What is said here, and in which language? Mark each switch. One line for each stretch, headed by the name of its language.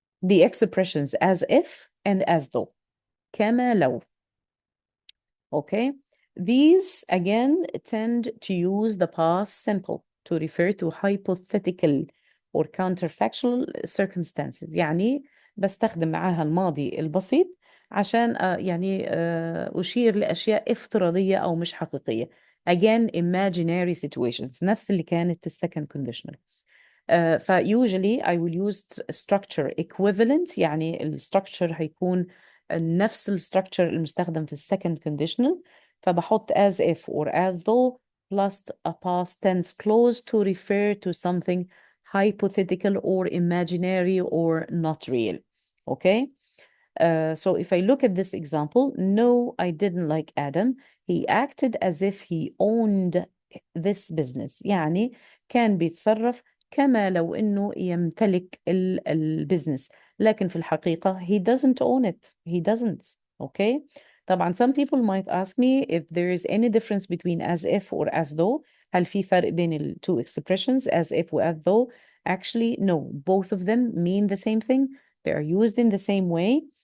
English: The expressions as if and as though.
Arabic: كما لو. Okay.
English: These again tend to use the past simple to refer to hypothetical or counterfactual circumstances.
Arabic: يعني بستخدم معاها الماضي البسيط عشان يعني أشير لأشياء افتراضية أو مش حقيقية.
English: Again, imaginary situations.
Arabic: نفس اللي كانت
English: second conditional. فusually I will use structure equivalent.
Arabic: يعني structure هيكون نفس structure المستخدم في second conditional.
English: فبحط as if or as though plus a past tense clause to refer to something hypothetical or imaginary or not real. Okay. So if I look at this example, no, I didn't like Adam. He acted as if he owned this business.
Arabic: يعني كان بيتصرف كما لو إنه يمتلك البزنس. لكن في الحقيقة
English: he doesn't own it. He doesn't. Okay. طبعا some people might ask me if there is any difference between as if or as though.
Arabic: هل في فرق بين ال
English: two expressions as if و as though? Actually, no. Both of them mean the same thing. They are used in the same way.